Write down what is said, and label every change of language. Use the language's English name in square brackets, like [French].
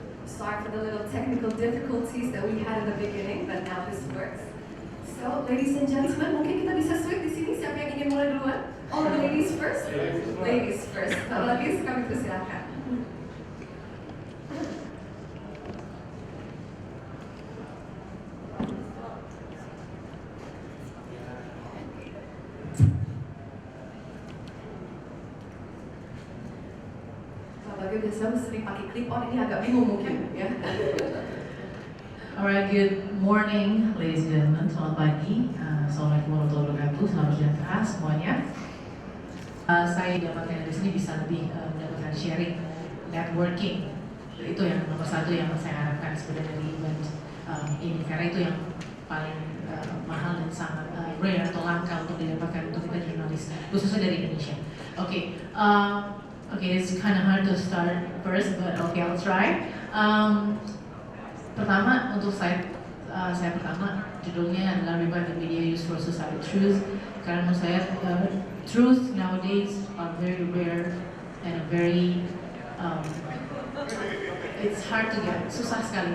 [English] Sorry for the little technical difficulties that we had in the beginning, but now this works. [Indonesian] So, ladies and gentlemen, mungkin kita bisa switch di sini. Siapa yang ingin mulai duluan? [English] Oh, the ladies first? Ladies first. Kalau ladies, kami persilakan. [Indonesian] Kalau biasa sering pakai clip-on, ini agak bingung mungkin, ya. [English] Alright, good morning, ladies and gentlemen. Selamat pagi. [Arabic] Assalamualaikum warahmatullahi wabarakatuh. [Indonesian] Salam sejahtera semuanya. Saya dapatkan di sini bisa lebih mendapatkan sharing, networking. Itu yang nomor satu yang saya harapkan sebenarnya dari event ini, karena itu yang paling mahal dan sangat rare atau langka untuk didapatkan untuk kita jurnalis, khususnya dari Indonesia. [English] Okay, it's kind of hard to start first, but okay, I'll try. [Indonesian] Pertama, untuk saya pertama, judulnya adalah Revive the Media Used for Society Truth. [English] Karena menurut saya, truth nowadays are very rare and very, it's hard to get, susah sekali.